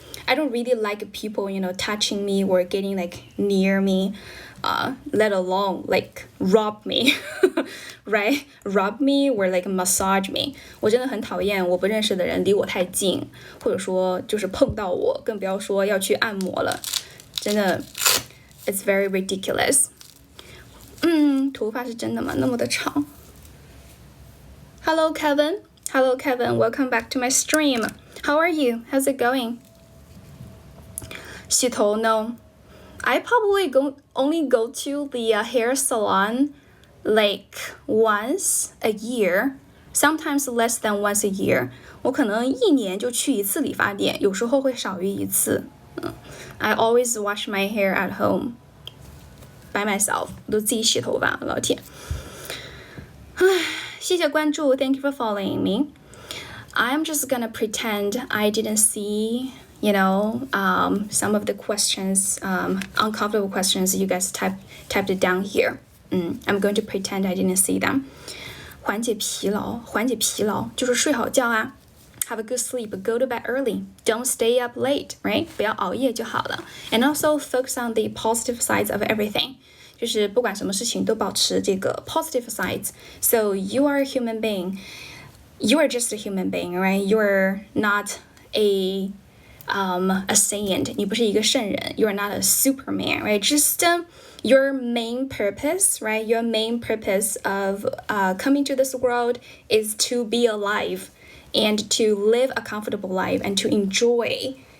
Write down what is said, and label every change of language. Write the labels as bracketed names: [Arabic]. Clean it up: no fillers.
[English] I don't really like people, touching me or getting near me, let alone rub me, right? Rub me or massage me. [Chinese] 我真的很讨厌我不认识的人离我太近，或者说就是碰到我，更不要说要去按摩了。真的 [English] ，it's very ridiculous. [Chinese] 头发是真的吗？那么的长。 [English] Hello, Kevin. Hello, Kevin. Welcome back to my stream. How are you? How's it going? [Chinese] 洗头 [English] no. I probably only go to the hair salon once a year, sometimes less than once a year. [Chinese] 我可能一年就去一次理发店，有时候会少于一次。 [English] I always wash my hair at home by myself. [Chinese] 我都自己洗头发，老铁。谢谢关注 [English] Thank you for following me. I'm just gonna pretend I didn't see some of the questions, uncomfortable questions you guys typed it down here. I'm going to pretend I didn't see them. [Chinese] 缓解疲劳就是睡好觉啊。 [English] Have a good sleep, go to bed early. Don't stay up late, right? [Chinese] 不要熬夜就好了。 [English] And also focus on the positive sides of everything. [Chinese] 就是不管什么事情都保持这个 [English] positive sides. So you are a human being. You are just a human being, right? You're not a saint. [Chinese] 你不是一个圣人。 [English] You're not a Superman, right? Just your main purpose, right? Your main purpose of coming to this world is to be alive and to live a comfortable life and to enjoy,